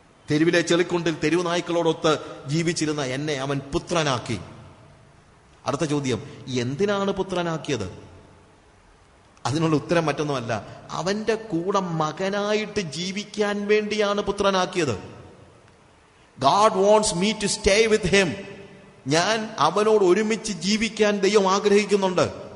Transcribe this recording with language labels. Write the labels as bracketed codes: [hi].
[ml] തെരുവിലെ ചെളിക്കുണ്ടിൽ തെരുവ് നായ്ക്കളോടൊത്ത് ജീവിച്ചിരുന്ന എന്നെ അവൻ പുത്രനാക്കി. അടുത്ത ചോദ്യം, എന്തിനാണ് പുത്രനാക്കിയത്? അതിനുള്ള ഉത്തരം മറ്റൊന്നുമല്ല, അവന്റെ കൂടെ മകനായിട്ട് ജീവിക്കാൻ വേണ്ടിയാണ് പുത്രനാക്കിയത്. [en] God wants me to stay with him. [ml] ഞാൻ അവനോട് ഒരുമിച്ച് ജീവിക്കാൻ ദൈവം ആഗ്രഹിക്കുന്നുണ്ട്.